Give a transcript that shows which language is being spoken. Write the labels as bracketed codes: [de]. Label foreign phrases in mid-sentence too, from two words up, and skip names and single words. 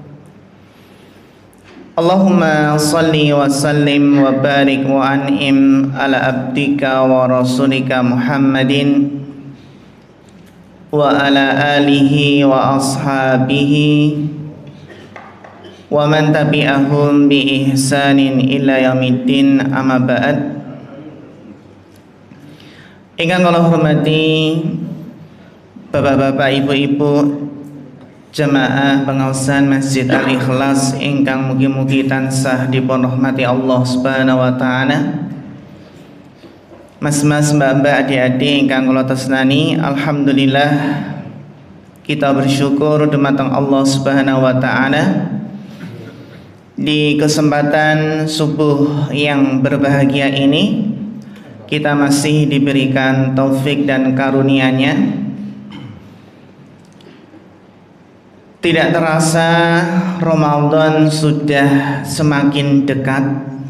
[ar] اللهم صل وسلم وبارك وأنعم على عبدك ورسولك محمد وعلى آله وأصحابه ومن تبعهم بإحسان إلى يوم الدين، أما بعد. [jv] Ingkang kula hormati bapak-bapak, ibu-ibu jamaah pengawasan Masjid Al-Ikhlas ingkang mugi-mugi tansah dipun rahmati [ar] الله سبحانه وتعالى. [jv] Mas-mas, mbak-mbak, adik-adik ingkang kula tresnani, [id] alhamdulillah kita bersyukur dumateng [ar] الله سبحانه وتعالى [id] di kesempatan subuh yang berbahagia ini kita masih diberikan taufik dan karunia-Nya. Tidak terasa Ramadan sudah semakin dekat.